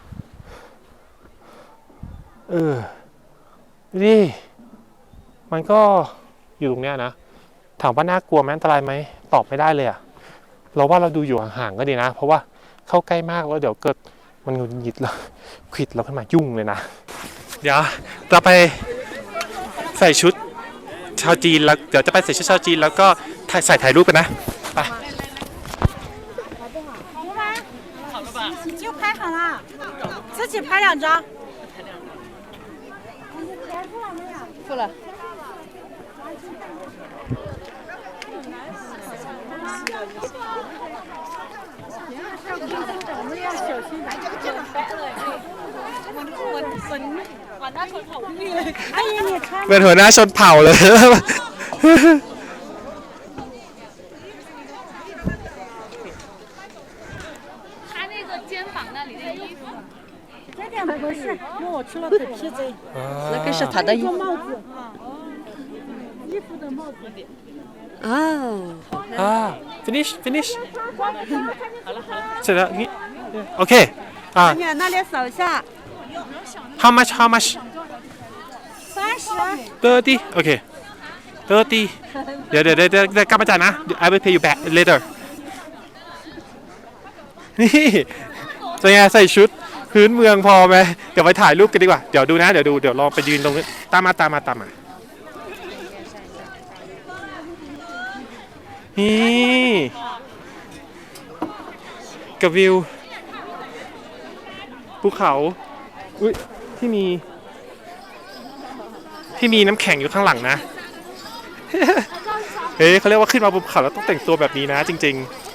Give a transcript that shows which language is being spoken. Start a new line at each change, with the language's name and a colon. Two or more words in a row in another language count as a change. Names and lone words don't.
Thai: ดิมันก็อยู่ตรงเนี้ยนะถามว่าน่ากลัวไหมอันตรายไหมตอบไม่ได้เลยเราว่าเราดูอยู่ห่างๆก็ดีนะเพราะว่าเข้าใกล้มากแล้วเดี๋ยวเกิดมันหงุดหงิดแล้วควิดเราขึ้นมายุ่งเลยนะเดี๋ยวเราไปใส่ชุดชาวจีนแล้วเดี๋ยวจะไปใส่ชุดชาวจีนแล้วก็ถ่ายรูปกันนะไป
Chinese: 就拍好了，自己拍2张。付了。
Thai: เป็นหัวหน้าชนเผ่าเลย
Chinese: 不是，因为我吃了腿皮子。那个是他的衣服。衣服的帽子。
Thai: finish เสร็จแล้วนี่โอเค
Chinese: 你那里扫一下。
English: how much
Chinese: 30。
Thai: โอเค30เดี๋ยวกลับมาจ่ายนะ
English: I will pay you back later
Thai: นี่จะไงใส่ชุดพื้นเมืองพอไหมเดี๋ยวไปถ่ายรูปกันดีกว่าเดี๋ยวดูนะเดี๋ยวลองไปยืนตรงนี้ตามมา นี่กับวิวภูเขาที่มีน้ำแข็งอยู่ข้างหลังนะ เฮ้ยเขาเรียกว่าขึ้นมาบนภูเขาแล้วต้องแต่งตัวแบบนี้นะจริงๆ